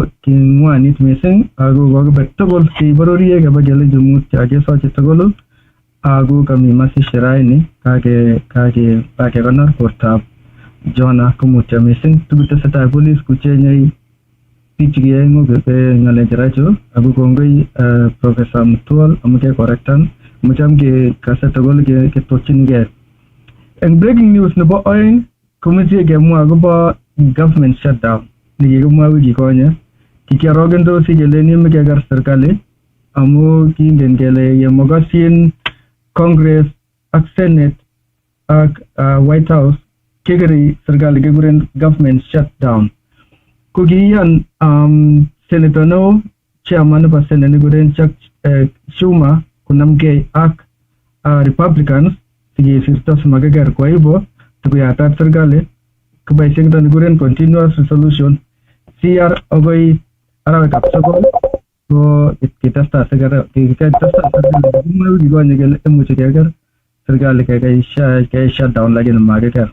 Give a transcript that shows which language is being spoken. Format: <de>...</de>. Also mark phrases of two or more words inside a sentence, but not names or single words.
<kln>kingwanit missing ako kokibet tugul kibororie keba kelenji mut kesochi tugul ako kami masishe raini kakekonor bortab Jonah kumutyo missing tukutesetai police kuchenyei biik chekiyoe ng'alecherachu ako kongoi Professor Mutual amu kekorektan mucham kekase tugul ketokchinigei En</kln> <en>breaking news</en> <kln>nebo oeng komeche kemwa akobo</kln> <en>government shutdown</en> <kln>nekikimwa wiki konye. Kikiarogendosi kele nime keker serikali amu kingen kele yemokosin Congress ak Senate ak White House kekeri serikali kekuren</kln> <en>government shutdown.</en> <kln>Ko kiyan Senator neo chairman nebo Senate nekikuren Chuck Schumer kunamgei ak Republicans sikesirto simakeker.</kln> <sw>Kwa hivyo</sw> <kln>tukuyatat serikali kiboishe kito nekikuren</kln> <en>continuous resolution</en> <kln>CR agoi arawetab sokol ko kitesta serikali kikonye kele imuche keker serikali kekei shutdown lakini makeker.</kln>